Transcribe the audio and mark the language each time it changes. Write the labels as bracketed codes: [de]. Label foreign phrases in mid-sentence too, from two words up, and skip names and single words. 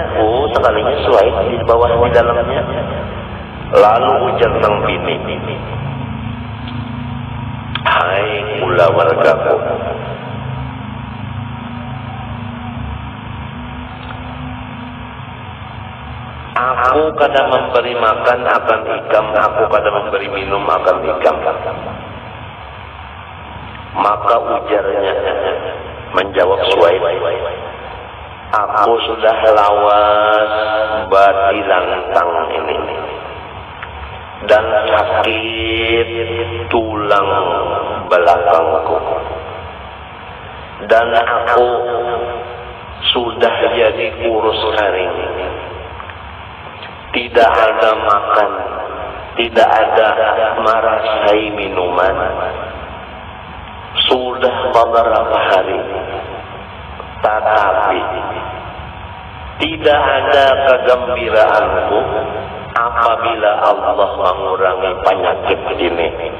[bjn] Sekalinya Suwaid di bawah di dalamnya. Lalu ujar sang bini, hai kula wargaku, aku kada memberi makan akan ikam, aku kada memberi minum akan ikam. Maka ujarnya menjawab Suwaid, aku sudah lawas batilantang ini dan sakit tulang belakangku, [id] dan aku sudah jadi kurus kering, tidak ada makan, tidak ada merasai minuman, sudah beberapa hari, tetapi tidak ada kegembiraanku apabila Allah mengurangi penyakit ini.